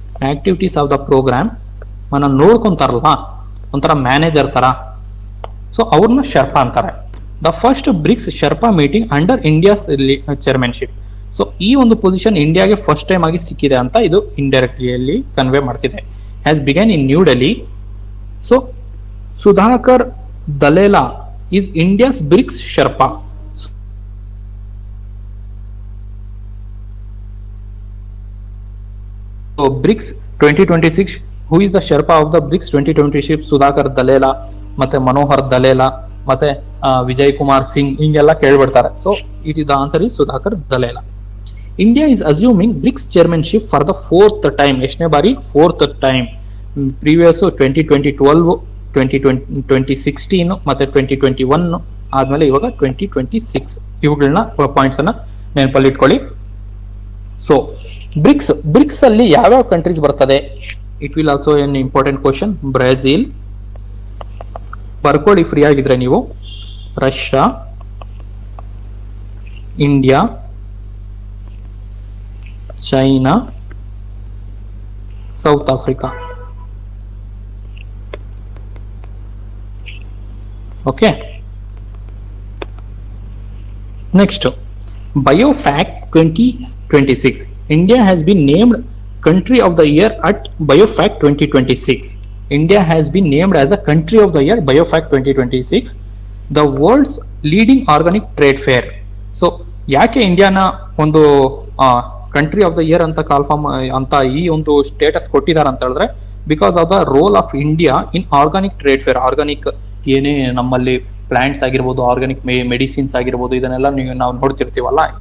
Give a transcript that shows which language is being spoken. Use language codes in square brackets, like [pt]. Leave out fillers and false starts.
[en] activities of the program [kn] ಅನ್ನ ನೋಡ್ಕೊಂತಾರಲ್ಲ, ಒಂಥರ manager ತರ. [en] so [kn] ಅವ್ರನ್ನ ಶರ್ಪಾ ಅಂತಾರೆ. [en] The first BRICS Sherpa meeting under India's chairmanship. [kn] So ಈ ಒಂದು ಪೊಸಿಷನ್ ಇಂಡಿಯಾಗೆ [en] first time [kn] ಆಗಿ ಸಿಕ್ಕಿದೆ ಅಂತ ಇದು [en] indirectly convey [kn] ಮಾಡ್ತಿದೆ. [en] Has begun in New Delhi. So Sudhakar Dalela is India's BRICS Sherpa. So BRICS 2026, who is the Sherpa of the BRICS 2026? [kn] Sudhakar Dalela, ಮತ್ತೆ Manohar Dalela, ಮತ್ತೆ Vijay Kumar Singh, ಹಿಂಗೆಲ್ಲ ಕೇಳ್ಬಿಡ್ತಾರೆ. [en] So it is the answer is Sudhakar Dalela. India is assuming BRICS chairmanship for the 4th time. [kn] ಎಷ್ಟನೇ ಬಾರಿ? [en] 4th time. [kn] Previous 2012, 2016 ಮತ್ತೆ 2021 ಆದ್ಮೇಲೆ ಇವಾಗ 2026. ಇವುಗಳನ್ನ points ಅನ್ನ ನೆನಪಲ್ಲಿ ಇಟ್ಕೊಳ್ಳಿ. ಸೊ ಬ್ರಿಕ್ಸ್ ಅಲ್ಲಿ ಯಾವ್ಯಾವ ಕಂಟ್ರೀಸ್ ಬರ್ತದೆ? [en] It will also an important question. Brazil [kn] ಬರ್ಕೊಳ್ಳಿ ಫ್ರೀ ಆಗಿದ್ರೆ ನೀವು. [en] Russia, India, China, South Africa. Okay. Next, BioFact 2026. India has been named Country of the Year at BioFact 2026. India has been named as a Country of the Year BioFact 2026, the world's leading organic trade fair. [kn] So, ಯಾಕೆ ಇಂಡಿಯಾನ ಒಂದು [en] country of the year [kn] ಅಂತ ಕಾಲ್ಫಾರ್ಮ್ ಅಂತ ಈ ಒಂದು status ಕೊಟ್ಟಿದ್ದಾರೆ ಅಂತ ಹೇಳಿದ್ರೆ, [en] Because of the role of India in organic trade fair. [kn] Organic ಏನೇ ನಮ್ಮಲ್ಲಿ ಪ್ಲಾಂಟ್ಸ್ ಆಗಿರ್ಬೋದು, ಆರ್ಗಾನಿಕ್ ಮೆಡಿಸಿನ್ಸ್ ಆಗಿರ್ಬೋದು, ಇದನ್ನೆಲ್ಲ ನಾವು ನೋಡ್ತಿರ್ತೀವಲ್ಲ.